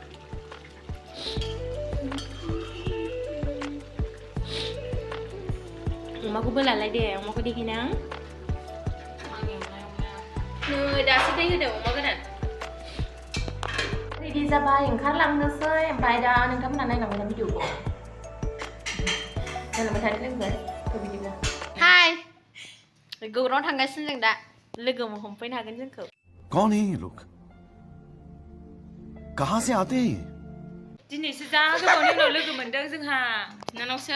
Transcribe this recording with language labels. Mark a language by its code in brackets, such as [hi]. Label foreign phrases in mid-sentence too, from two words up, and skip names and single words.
[brx] अमाखौबो लालाय दे अमाखौ देखायना नै दासो दै होदों अमा गोरान रेडि जाबाय ओंखारलांनोसै ओमफ्राय दा नोंथांमोना नायलांबाय ना भिडिअखौ नायलांबाय थानो लोगोफोर बिदिब्ला हाय गौराव थांगासिनो जों दा लोगो हमफैनो हागोन जोंखौ [hi] कौन है ये लोग कहाँ से आते हैं [brx] दिनैसो जा गोबावनि उनाव लोगो मोनदों जोंहा नानावसो